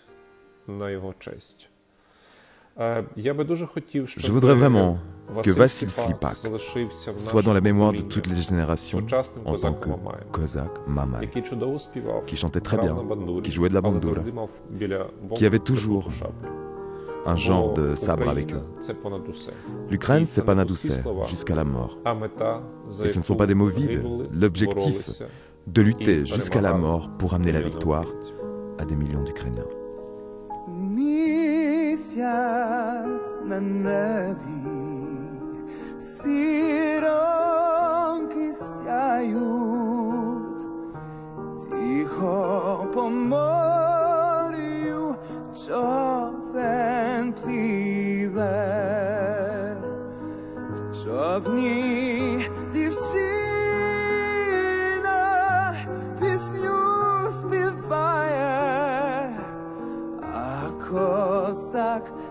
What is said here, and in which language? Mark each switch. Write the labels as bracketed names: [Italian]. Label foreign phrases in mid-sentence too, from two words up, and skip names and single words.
[French] Je voudrais vraiment que Vassil Slipak soit dans la mémoire de toutes les générations en tant que Kozak Mamai, qui chantait très bien, qui jouait de la bandura, qui avait toujours un genre de sabre avec eux. L'Ukraine, c'est pas Nadoucet, jusqu'à la mort. Et ce ne sont pas des mots vides. L'objectif de lutter jusqu'à la mort pour amener la victoire à des millions d'Ukrainiens. [Ukrainian] Місяць на небі, сіроньки сяють, тихо по морю човен пливе, в човні дівчина пісню співає, а козак